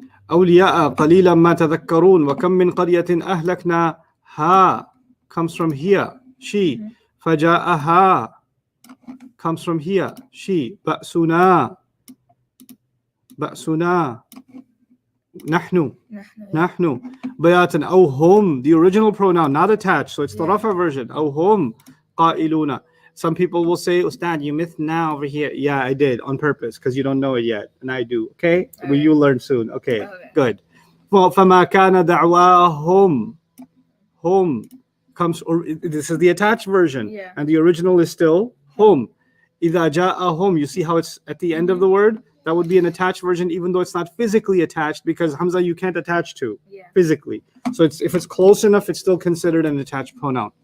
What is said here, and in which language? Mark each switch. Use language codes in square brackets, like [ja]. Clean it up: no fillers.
[ar] أولياء قليلا ما تذكرون وكم من قرية أهلكنا [en] Ha comes from here. She. Mhm. Faja'aha comes from here. She. [ar] Ba'suna. Ba'suna. Nahnu. نحن. Nahnu. Bayatan. Aw hum. [en] The original pronoun, not attached. So it's the Yeah. [ar] Rafa version. Aw hum. Qa'iluna. [en] Some people will say, Ustad, you missed now over here. Yeah, I did on purpose because you don't know it yet. And I do. Okay? Well, Okay. you learn soon. Okay. Okay. Good. [ar] Well, فَمَا كَانَ دَعْوَاهُمْ. [en] Hum comes, or this is the attached version. Yeah. And the original is still hum. [ar] إِذَا جَاءَهُمْ. [en] You see how it's at the end of the word? That would be an attached version, even though it's not physically attached, because Hamza you can't attach to Yeah. physically. So it's, if it's close enough, it's still considered an attached pronoun.